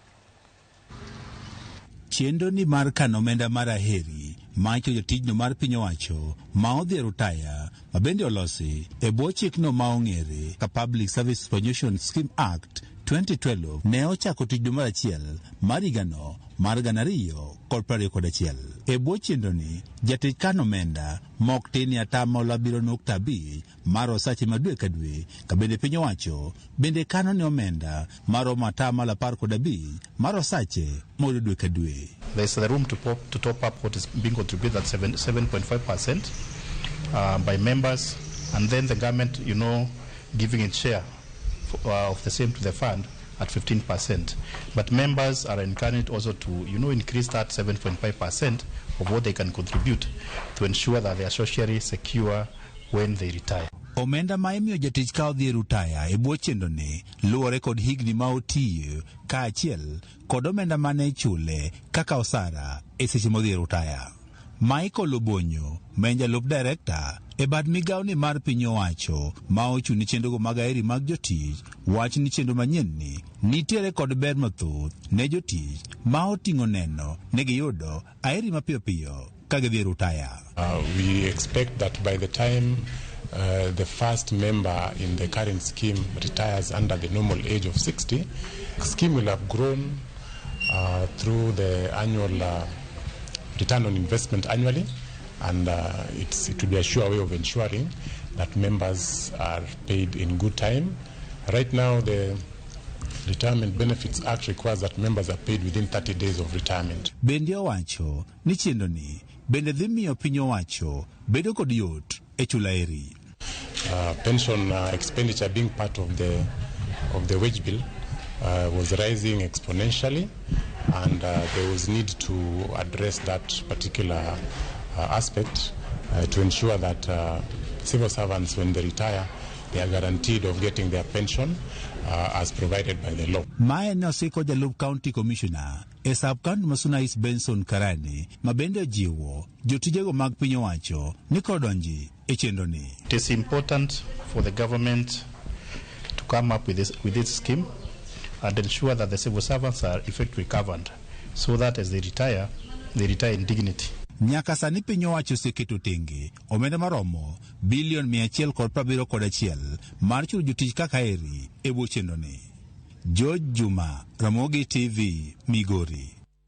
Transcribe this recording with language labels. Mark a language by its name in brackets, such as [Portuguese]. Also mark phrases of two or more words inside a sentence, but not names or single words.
[Luo (Kenya and Tanzania)] Chenro ni mar kano omenda mar Aeri macho jotijno mar piny owacho ma odhi rutaya mabende olosi e bwo chikno ma ong'ere ka Public Service Superannuation Scheme Act 2012 ne ochako tijno mar achiel mar higano mar 2021. E bwo chenroni jatich kano omenda mok tin atamalo 7.5 mar osache ma dwe ka dwe ka bende piny owacho bende kano ne omenda maromo atamalo 15 mar osache modo dwe ka dwe. [English] There's the room to top up what is being contributed at 7.5% by members, and then the government, giving its share of the same to the fund at 15%. But members are encouraged also to, increase that 7.5% of what they can contribute to ensure that they are socially secure when they retire. [Luo (Kenya and Tanzania)] Omenda ma imiyo jatich ka odhi rutaya e bwo chenroni luwore kod higni ma otiyo ka achiel kod omenda mane ichule kaka osara e seche modhi rutaya. Michael Obonyo, jalup director e bad migawo ni mar piny owacho ma ochuni chenrogo mag Aeri mag jotich, wach ni chenro manyien nitiere kod ber mathoth ne jotich ma oting'o neno ne giyudo Aeri mapiyo piyo ka gidhi rutaya. [English] We expect that by the time the first member in the current scheme retires under the normal age of 60, the scheme will have grown through the annual return on investment annually, and it will be a sure way of ensuring that members are paid in good time. Right now, the Retirement Benefits Act requires that members are paid within 30 days of retirement. [Luo (Kenya and Tanzania)] Bende owacho ni chenroni bende dhi miyo piny owacho bedo kod yot e chulo Aeri. [English] Pension expenditure being part of the wage bill was rising exponentially, and there was need to address that particular aspect to ensure that civil servants, when they retire, they are guaranteed of getting their pension as provided by the law. [Luo (Kenya and Tanzania)] Mae ne osiko jalup [English] county commissioner [Luo (Kenya and Tanzania)] e sub-county ma Sunais Benson Karani mabende ojiwo jotijego mag piny owacho ni kodonji e chenroni. [English] It is important for the government to come up with this scheme and ensure that the civil servants are effectively covered so that as they retire in dignity. [Luo (Kenya and Tanzania)] Nyaka sani piny owacho oseketo tenge omenda maromo bilion 171 mar chulo jotich kaka Aeri e bwo chenroni. Jojuma, Ramogi TV, Migori.